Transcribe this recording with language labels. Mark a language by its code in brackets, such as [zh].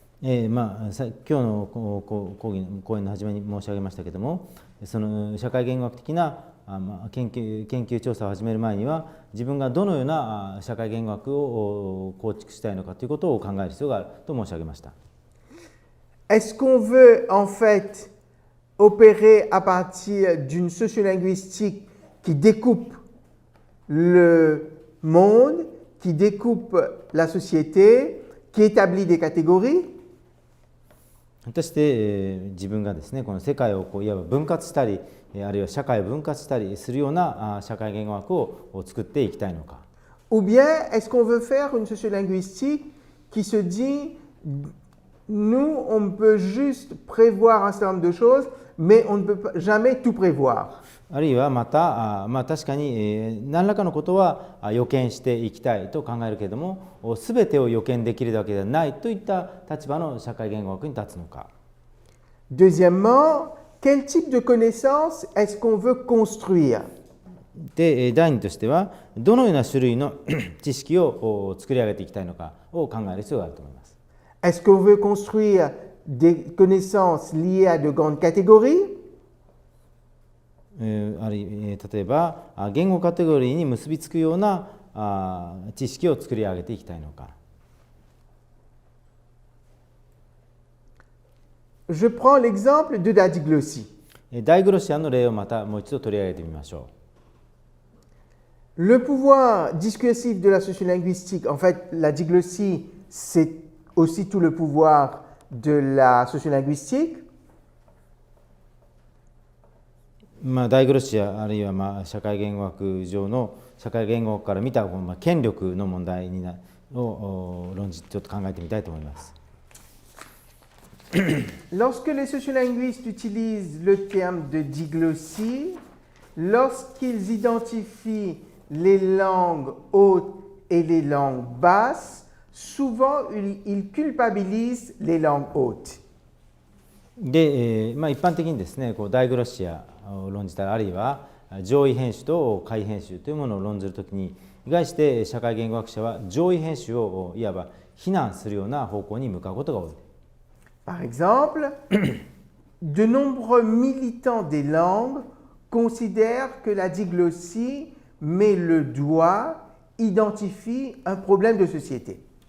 [ja] 今日の講演の始めに申し上げましたけれども、その社会言語学的な研究調査を始める前には、自分がどのような社会言語学を構築したいのかということを考える必要があると申し上げました。 [fr] Est-ce qu'on veut en fait opérer à partir d'une sociolinguistique qui découpe le monde, qui découpe la société, qui établit des catégories? [ja] 果たして自分がですね、この世界をいわば分割したり、あるいは社会を分割したりするような社会言語学を作っていきたいのか。 [fr] Ou bien est-ce qu'on veut faire une sociolinguistique qui se dit nous on peut juste prévoir un certain nombre de choses, mais on ne peut jamais tout prévoir. [ja] あるいはまた、確かに何らかのことは予見していきたいと考えるけれども、全てを予見できるだけではないといった立場の社会言語学に立つのか。 [fr] Deuxièmement, quel type de connaissances est-ce qu'on veut construire? [ja] で、第二としては、どのような種類の知識を作り上げていきたいのかを考える必要があると思います。 [fr] Est-ce qu'on veut construire des connaissances liées à de grandes catégories? [ja] 例えば言語カテゴリーに結びつくような知識を作り上げていきたいのか。 [fr] Je prends l'exemple de la diglossie. [ja] ダイグロシアの例をまたもう一度取り上げてみましょう。 [fr] Le pouvoir discursif de la sociolinguistique, en fait, la diglossie, c'est aussi tout le pouvoir de la sociolinguistique. [ja] ダイグロシアあるいは社会言語学上の社会言語学から見た権力の問題を論じちょっと考えてみたいと思います。 [fr] Lorsque les sociolinguistes utilisent le terme de diglossie, lorsqu'ils identifient les langues hautes et les langues basses, souvent ils culpabilisent les langues hautes. [ja] で、一般的にですね、ダイグロシアを論じたり、あるいは上位編集と下位編集というものを論ずるときに、意外して社会言語学者は上位編集をいわば非難するような方向に向かうことが多い。 [fr] Par exemple, de nombreux militants des langues considèrent que la diglossie met le doigt, identifie un problème de société.